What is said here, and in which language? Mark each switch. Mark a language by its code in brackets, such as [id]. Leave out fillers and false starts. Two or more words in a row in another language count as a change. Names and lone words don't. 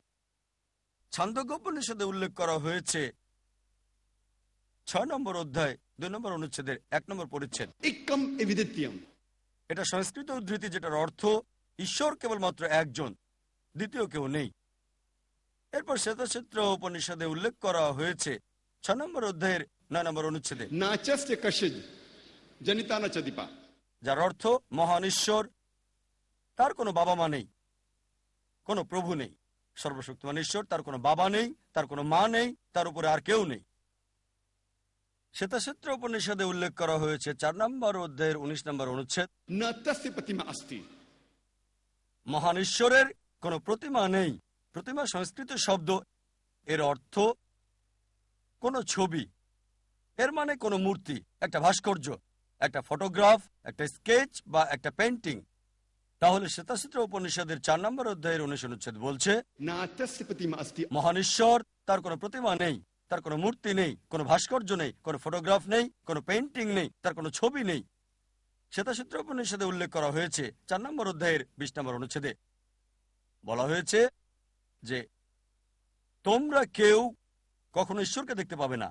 [bn] ছান্দোগ্য উপনিষদে উল্লেখ করা হয়েছে 6 নম্বর অধ্যায় 2 নম্বর অনুচ্ছেদের 1 নম্বর পরিচ্ছেদ। এটা সংস্কৃত উদ্ধৃতি, যেটার অর্থ ঈশ্বর কেবলমাত্র একজন, দ্বিতীয় কেউ নেই। এরপর শ্বেতসূত্র উপনিষদে উল্লেখ করা হয়েছে 6 নম্বর অধ্যায়ের 9 নম্বর অনুচ্ছেদে, [sa] नाचस्य कशिद जनिता न चदिपा। [bn] যার অর্থ মহান ঈশ্বর, তার কোনো বাবা মা নেই, কোনো প্রভু নেই। সর্বশক্তিমান ঈশ্বর, তার কোনো বাবা নেই, তার কোনো মা নেই, তার উপরে আর কেউ নেই। শ্বেতসূত্র উপনিষদে উল্লেখ করা হয়েছে 4 নম্বর অধ্যায়ের 19 নম্বর অনুচ্ছেদ, [sa] न तस्य प्रतिमा अस्ति। [bn] মহান ঈশ্বরের কোনো প্রতিমা নেই। প্রতিমা সংস্কৃত শব্দ, এর অর্থ কোনো ছবি, এর মানে কোনো মূর্তি, একটা ভাস্কর্য, একটা ফটোগ্রাফ, একটা স্কেচ বা একটা পেন্টিং। তাহলে শ্বেতসূত্র উপনিষদের 4 নম্বর অধ্যায়ের 19 অনুচ্ছেদ বলছে [sa] न तस्य प्रतिमा अस्ति। [bn] মহান ঈশ্বর, তার কোনো প্রতিমা নেই, তার কোনো মূর্তি নেই, কোনো ভাস্কর্য নেই, কোনো ফটোগ্রাফ নেই, কোনো পেইন্টিং নেই, তার কোনো ছবি নেই। শ্বেতসূত্র উপনিষদে উল্লেখ করা হয়েছে 4 নম্বর অধ্যায়ের 20 নম্বর অনুচ্ছেদে বলা হয়েছে যে তোমরা কেউ কখনো ঈশ্বরকে দেখতে পাবে না।